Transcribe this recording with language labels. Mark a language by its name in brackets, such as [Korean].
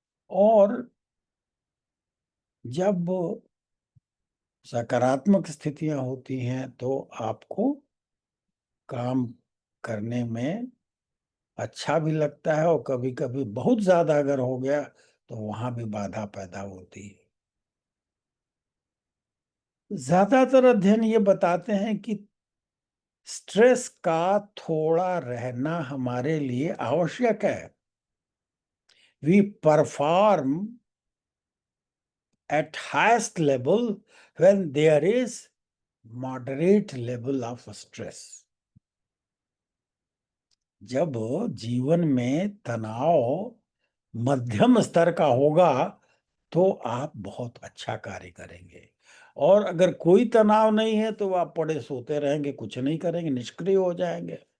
[Hindi] और जब सकारात्मक स्थितियां होती हैं तो आपको काम करने में अच्छा भी लगता है और कभी कभी बहुत ज्यादा अगर हो गया तो वहां भी बाधा पैदा होती है। ज्यादातर अध्ययन ये बताते हैं कि स्ट्रेस का थोड़ा रहना हमारे लिए आवश्यक है। [English] We perform at highest level when there is moderate level of stress। [Hindi] जब जीवन में तनाव मध्यम स्तर का होगा तो आप बहुत अच्छा कार्य करेंगे, और अगर कोई तनाव नहीं है तो आप पड़े सोते रहेंगे, कुछ नहीं करेंगे, निष्क्रिय हो जाएंगे।